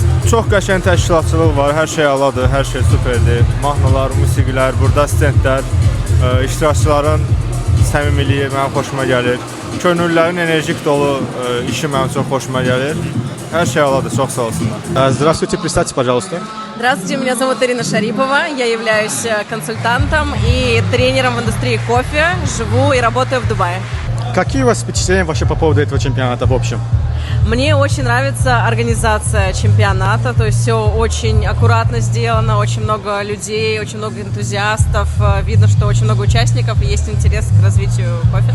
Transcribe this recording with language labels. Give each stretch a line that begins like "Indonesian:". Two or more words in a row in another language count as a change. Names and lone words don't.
Azerbaijani: Çox qəşəng təşkilatçılıq var, hər şey aladır, hər şey superdir. Mahnılar, musiqilər, burada stendlər, iştirakçıların səmimiliyi mənim xoşuma gəlir. Könüllülərin enerjik dolu işi mənim çox xoşuma gəlir. Hər şey aladır, çox sağ olsunlar.
Russian: Здравствуйте, представьте, пожалуйста. Здравствуйте, меня зовут Ирина Шарипова, я являюсь консультантом и тренером в индустрии кофе, живу и работаю в Дубае. Какие у вас впечатления вообще по поводу этого чемпионата в общем? Мне очень нравится организация чемпионата, то есть все очень аккуратно сделано, очень много людей, очень много энтузиастов, видно, что очень много участников и есть интерес к развитию кофе.